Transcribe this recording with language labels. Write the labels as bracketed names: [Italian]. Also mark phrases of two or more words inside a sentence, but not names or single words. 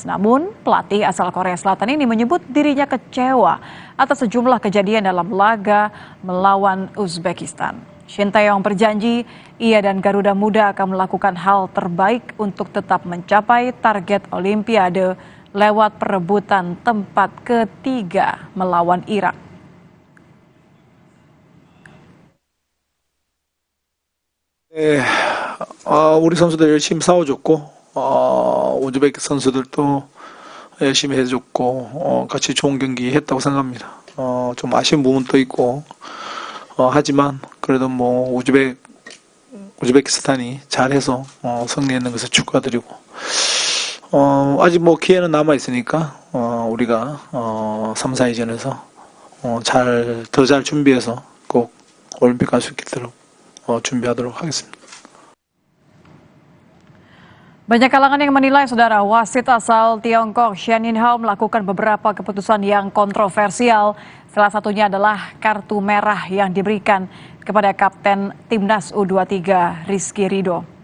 [Indonesian] Namun, pelatih asal Korea Selatan ini menyebut dirinya kecewa atas sejumlah kejadian dalam laga melawan Uzbekistan. Shin Tae-yong berjanji ia dan Garuda Muda akan melakukan hal terbaik untuk tetap mencapai target Olimpiade lewat perebutan tempat ketiga melawan Irak. [Korean] 우리 선수들 열심히 싸워줬고 우즈베키 선수들도 열심히 해줬고 같이 좋은 경기 했다고 생각합니다. 좀 아쉬운 부분도 있고 하지만 그래도 뭐 우즈베키스탄이 잘해서 승리했는 것을 축하드리고 아직 뭐 기회는 남아 있으니까 우리가 3, 4위전에서 더 잘 준비해서 꼭 올림픽 갈 수 있도록 준비하도록 하겠습니다. [Indonesian] Banyak kalangan yang menilai, saudara, wasit asal Tiongkok Shen Yinhao melakukan beberapa keputusan yang kontroversial. Salah satunya adalah kartu merah yang diberikan kepada Kapten Timnas U23 Rizky Ridho.